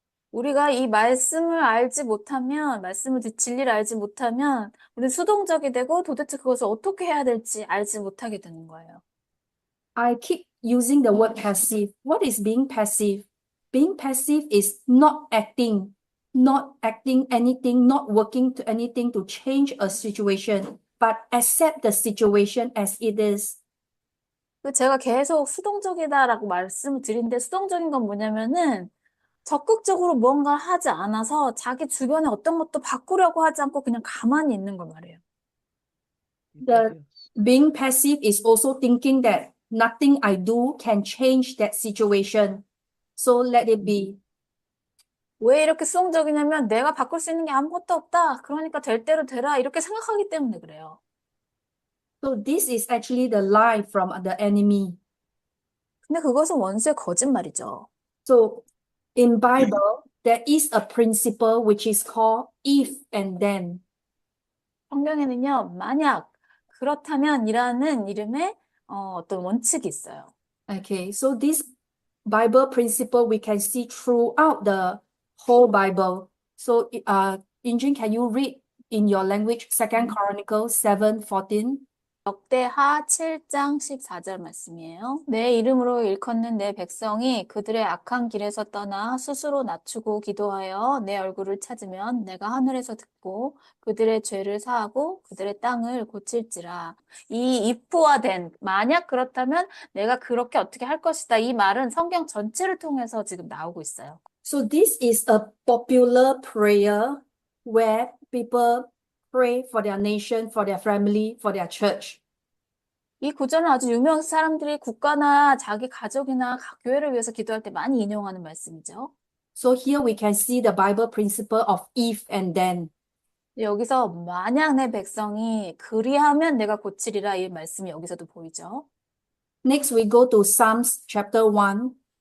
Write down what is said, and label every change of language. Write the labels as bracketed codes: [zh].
[ko] 우리가 이 말씀을 알지 못하면, 진리를 알지 못하면, 우리는 수동적이 되고 도대체 그것을 어떻게 해야 될지 알지 못하게 되는 거예요. [en] I keep using the word passive. What is being passive? Being passive is not acting anything, not working to anything to change a situation, but accept the situation as it is. [ko] 제가 계속 수동적이다라고 말씀을 드리는데 수동적인 건 뭐냐면은 적극적으로 무언가를 하지 않아서 자기 주변에 어떤 것도 바꾸려고 하지 않고 그냥 가만히 있는 걸 말해요. [en] The being passive is also thinking that nothing I do can change that situation. So let it be. [ko] 왜 이렇게 수동적이냐면 내가 바꿀 수 있는 게 아무것도 없다. 그러니까 될 대로 되라. 이렇게 생각하기 때문에 그래요. [en] So this is actually the lie from the enemy. [ko] 근데 그것은 원수의 거짓말이죠. [en] So in Bible, there is a principle which is called if and then. [ko] 성경에는요, 만약, 그렇다면이라는 이름의 어떤 원칙이 있어요. [en] Okay, so this Bible principle we can see throughout the whole Bible. So Injin, can you read in your language Second Chronicles 7:14? [ko] 역대하 7장 14절 말씀이에요. 내 이름으로 일컫는 내 백성이 그들의 악한 길에서 떠나 스스로 낮추고 기도하여 내 얼굴을 찾으면 내가 하늘에서 듣고 그들의 죄를 사하고 그들의 땅을 고칠지라. 이 if와 then, 만약 그렇다면 내가 그렇게 어떻게 할 것이다. 이 말은 성경 전체를 통해서 지금 나오고 있어요. [en] So this is a popular prayer where people pray for their nation, for their family, for their church. [ko] 이 구절은 아주 유명해서 사람들이 국가나 자기 가족이나 교회를 위해서 기도할 때 많이 인용하는 말씀이죠. [en] So here we can see the Bible principle of if and then. [ko] 여기서 만약 내 백성이 그리하면 내가 고치리라 이 말씀이 여기서도 보이죠. [en] Next we go to Psalms chapter 1,